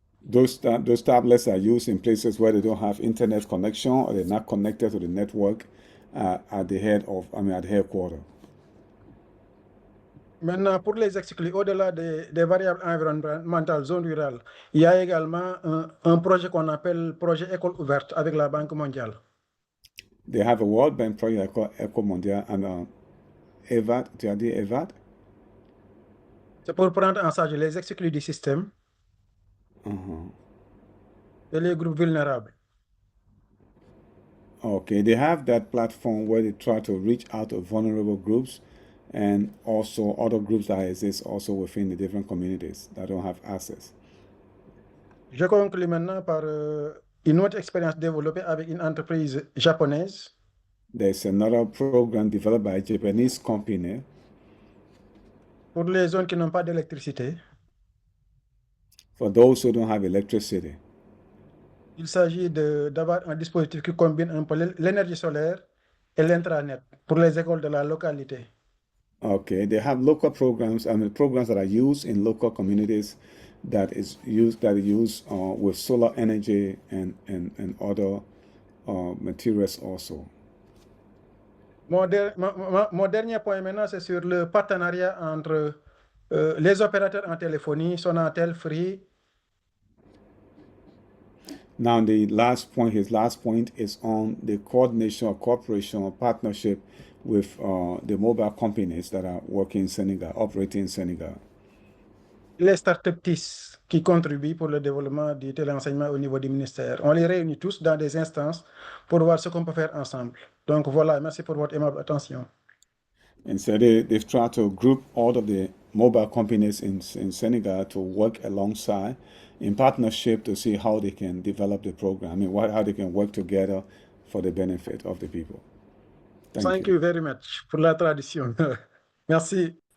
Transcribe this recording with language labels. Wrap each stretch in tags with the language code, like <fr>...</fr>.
<en>Those tablets are used in places where they don't have internet connection or they're not connected to the network at the headquarters.</en> <fr>Maintenant, pour les exclure, au-delà des variables environnementales, zone rurale, il y a également un projet qu'on appelle projet École ouverte avec la Banque mondiale.</fr> <en>They have a World Bank project called École mondiale and EVAD.</en> <fr>Tu as dit EVAD? C'est pour prendre en charge les exclus du système et les groupes vulnérables.</fr> <en>Okay, they have that platform where they try to reach out to vulnerable groups and also other groups that exist also within the different communities that don't have access.</en> <fr>Je conclue maintenant par une autre expérience développée avec une entreprise japonaise.</fr> <en>There's another program developed by a Japanese company</en> <fr>pour les zones qui n'ont pas d'électricité.</fr> <en>For those who don't have electricity.</en> <fr>Il s'agit d'avoir un dispositif qui combine un peu l'énergie solaire et l'intranet pour les écoles de la localité.</fr> <en>Okay, they have local programs, programs that are used in local communities that use with solar energy and other materials also.</en> <fr>Mon dernier point maintenant, c'est sur le partenariat entre les opérateurs en téléphonie, Sonatel, Free.</fr> <en>Now, his last point is on the coordination or cooperation or partnership with the mobile companies that are working in Senegal, operating in Senegal.</en> <fr>Les startups TIS qui contribuent pour le développement du téléenseignement au niveau du ministère. On les réunit tous dans des instances pour voir ce qu'on peut faire ensemble. Donc voilà, merci pour votre aimable attention.</fr> <en>And so they've tried to group all of the mobile companies in Senegal to work alongside in partnership to see how they can develop the program. I mean, how they can work together for the benefit of the people. Thank you very much</en> <fr>pour la tradition. Merci.</fr>